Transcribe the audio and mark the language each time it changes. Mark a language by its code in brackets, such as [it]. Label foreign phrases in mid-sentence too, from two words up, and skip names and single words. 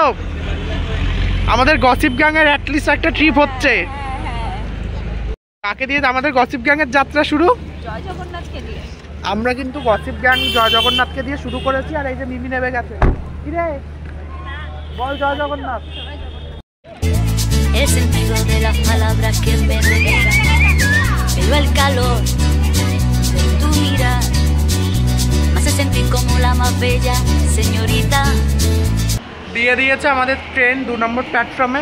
[bn] আমাদের [en] gossip gang's [bn] অ্যাটলিস্ট একটা ট্রিপ হচ্ছে। কাকে দিয়ে আমাদের [en] gossip gang's [bn] যাত্রা শুরু? জয় জগন্নাথকে দিয়ে। আমরা কিন্তু [en] gossip gang [bn] জয় জগন্নাথকে দিয়ে শুরু করেছি। আর এই যে মিমি নেমে গেছে। কি রে, বল জয় জগন্নাথ। [es] El sentido de las palabras que me regalan, pero el calor de tu mirar me hace sentir como la más bella señorita. [bn] দিয়ে দিয়েছে আমাদের ট্রেন 2 নম্বর প্ল্যাটফর্মে।